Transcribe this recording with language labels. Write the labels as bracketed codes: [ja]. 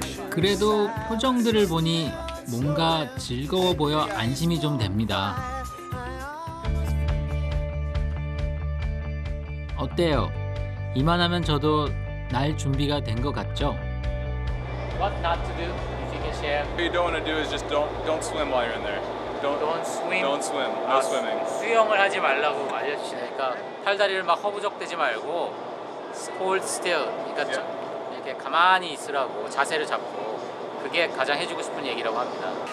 [ko] 그래도 표정들을 보니 뭔가 즐거워 보여 안심이 좀 됩니다. 어때요? 이만하면 저도 날 준비가 된 것 같죠? [en] What not to do, if you can share? What you don't want to do is just don't swim while you're in there. Don't swim? Don't swim. No swimming. [ko] 수영을 하지 말라고 알려주시니까 팔다리를 막 허부적대지 말고 [en] hold still, [ko] 그러니까 좀 이렇게 가만히 있으라고 자세를 잡고 그게 가장 해주고 싶은 얘기라고 합니다.